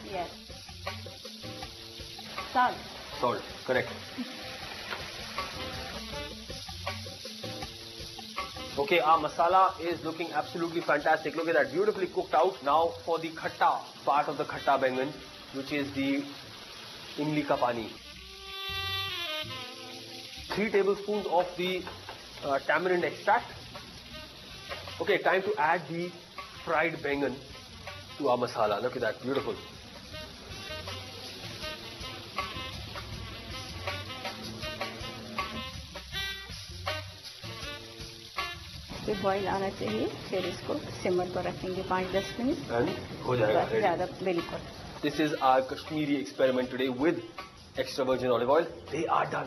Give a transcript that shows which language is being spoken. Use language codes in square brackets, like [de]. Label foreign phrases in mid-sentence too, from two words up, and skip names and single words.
[en] Yes. Salt, correct. Okay, our masala is looking absolutely fantastic. Look at that, beautifully cooked out. Now for the khatta part of the [hi] खट्टा बैंगन, [en] which is the [hi] इमली का पानी. [en] 3 tablespoons of the tamarind extract. Okay, time to add the fried बैंगन to our masala. Look at that, beautiful. [hi] बॉईल आना चाहिए. फिर इसको सिमर पर रखेंगे 5-10 मिनट. And हो जाएगा. ज़्यादा बिल्कुल. [en] This is our Kashmiri experiment today with extra virgin olive oil. They are done.